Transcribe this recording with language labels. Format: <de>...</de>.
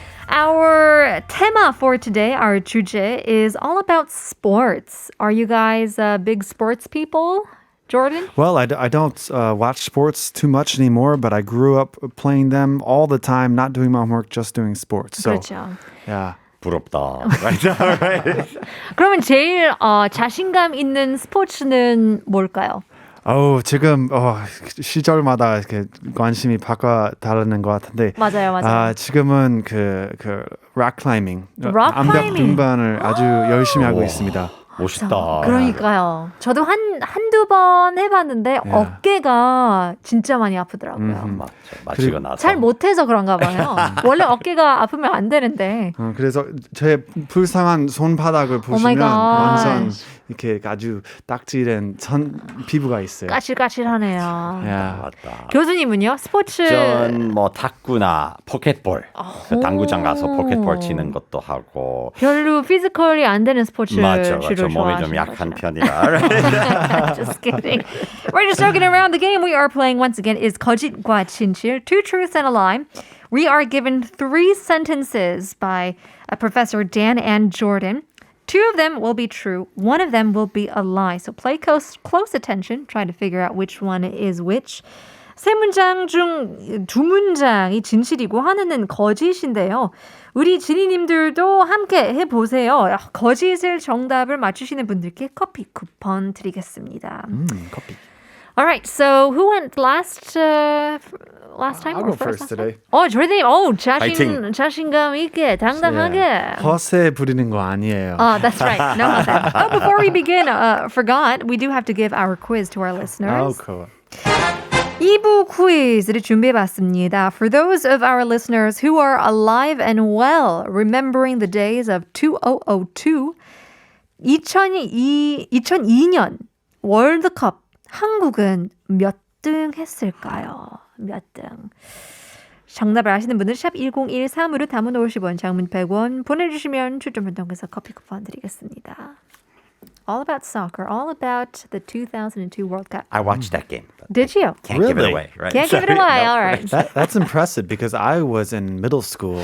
<en>Our tema for today, our</en> <ko>주제,</ko> <en>is all about sports. Are you guys big sports people? Jordan? Well, I don't watch sports too much anymore, but I grew up playing them all the time, not doing my homework, just doing sports. So,</en> <ko>그렇죠.</ko> <en>yeah.</en> <ko>부럽다.</ko> <en>Right?</en> <ko>그러면 제일 자신감 있는 스포츠는 뭘까요? 지금 시절마다 이렇게 관심이 바꿔 다르는 것 같은데. 맞아요. 지금은 그 락 클라이밍, 암벽 등반을 아주 열심히 하고 있습니다. 멋있다. 그러니까요. 저도 한두 번 해봤는데 어깨가 진짜 많이 아프더라고요. 맞죠. 나서. 잘 못해서 그런가 봐요. 원래 어깨가 아프면 안 되는데. 그래서 제 불쌍한 손바닥을 보시면 완전 이렇게 아주 딱지된 피부가 있어요. 까실까실하네요. 맞다. 교수님은요? 스포츠? 전 타구나 포켓볼. 당구장 가서 포켓볼 치는 것도 하고. 별로 피지컬이 안 되는 스포츠 맞죠. 주로 몸이 좀 약한 편이라.</ko> <en>Just kidding. We're just joking around. The game we are playing once again is</en> <ko>거짓과 진실,</ko> <en>two truths and a lie. We are given 3 sentences by Professor Dan and Jordan. 2 of them will be true. 1 of them will be a lie. So play close attention. Try to figure out which one is which.</en> <ko>3문장 중 2문장이 진실이고 하나는 거짓인데요. 우리 지니님들도 함께 해보세요. 거짓을 정답을 맞추시는 분들께 커피 쿠폰 드리겠습니다. 커피.</ko> <en>All right, so who went last time? I'll or go first today.</en> <ko>조리님, 파이팅. 자신감 있게, 당당하게. 허세 부리는 거 아니에요.</ko> <en>That's right. No 허세. Before we begin, forgot, we do have to give our quiz to our listeners. cool.</en> <ko>2부 퀴즈를 준비해봤습니다.</ko> <en>For those of our listeners who are alive and well, remembering the days of 2002,</en> <ko>2002년 월드컵 한국은 몇 등 했을까요? 몇 등? 정답을 아시는 분들은 샵 1013으로 담은 50원, 장문 100원 보내주시면 추첨을 통해서 커피 쿠폰 드리겠습니다.</ko> <en>All about soccer, all about the 2002 World Cup. I watched that game. Did you? Can't give it Really? away, right? Can't give it away, all right. That's impressive because I was in middle school.</en>